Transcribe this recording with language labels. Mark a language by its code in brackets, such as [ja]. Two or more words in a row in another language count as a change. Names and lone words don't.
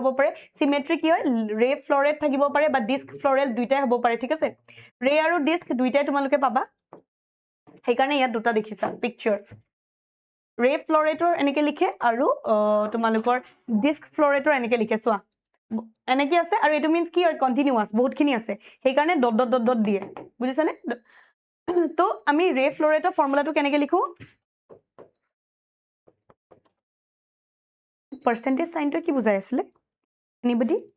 [as] পাৰে symmetry কি হয় [en] ray floret [as] থাকিব পাৰে বা [en] disc floral [as] দুইটাই হ'ব পাৰে ঠিক আছে ray আৰু disc দুইটাই তোমালোকে পাবা সেইকাৰণে ইয়াত দুটা দেখিছা [en] picture ray floretor [as] এনেকে লিখে আৰু তোমালোকৰ [en] disc floretor [as] এনেকে লিখে চোৱা এনেকে আছে আৰু এটো means কি হয় continuous বহুতখিনি আছে সেইকাৰণে [en] dot dot dot dot [as] দিয়ে বুজিছানে তো আমি [en] ray floret [as] ফৰ্মুলাটো কেনেকৈ লিখো [en] percentage sign [as] কি বুজাই আছিল এনিবডি